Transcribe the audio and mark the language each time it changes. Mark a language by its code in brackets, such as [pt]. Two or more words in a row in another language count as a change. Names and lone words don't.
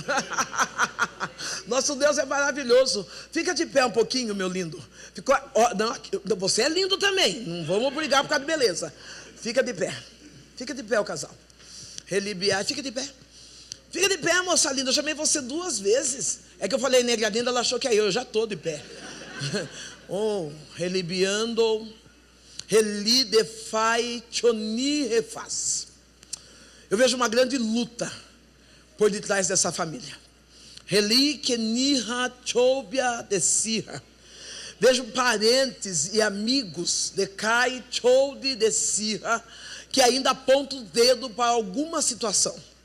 [pt] Nosso Deus é maravilhoso. Fica de pé um pouquinho, meu lindo. Não, você é lindo também. Não vamos brigar por causa de beleza. Fica de pé. Fica de pé o casal. Relibiar, fica de pé. Fica de pé, moça linda. Eu chamei você 2 vezes. É que eu falei negra linda, ela achou que é eu já estou de pé. Relibiando. Relidefai choni refaz. Eu vejo uma grande luta por detrás dessa família. Vejo parentes e amigos de Kai Choude de Sirra que ainda apontam o dedo para alguma situação.